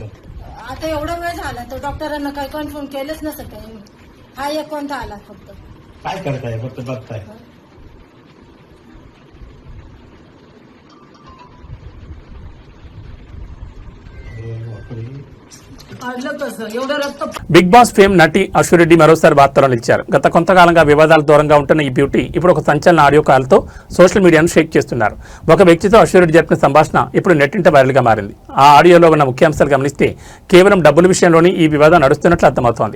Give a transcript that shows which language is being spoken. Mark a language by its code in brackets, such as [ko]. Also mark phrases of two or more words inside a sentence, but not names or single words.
[mr] आता एवढा वेळ झाला तर डॉक्टरांना काही कन्फर्म केलंच नसतं काही. हा एक कोणता आला फक्त. काय करताय? फक्त बघताय. काढलं कसं? एवढं रक्त. [te] బిగ్ బాస్ ఫేమ్ నటి అశ్వరెడ్డి మరోసారి వార్తల్లో నిలిచారు. గత కొంతకాలంగా వివాదాల దూరంగా ఉంటున్న ఈ బ్యూటీ ఇప్పుడు ఒక సంచలన [en] audio call social media [te] షేక్ చేస్తున్నారు. ఒక వ్యక్తితో అశ్వరెడ్డి జరిపిన సంభాషణ ఇప్పుడు నెట్టింట వైరల్గా మారింది. ఆ ఆడియోలో ఉన్న ముఖ్యాంశాలు గమనిస్తే కేవలం డబ్బుల విషయంలోనే ఈ వివాదం నడుస్తున్నట్లు అర్థమవుతోంది.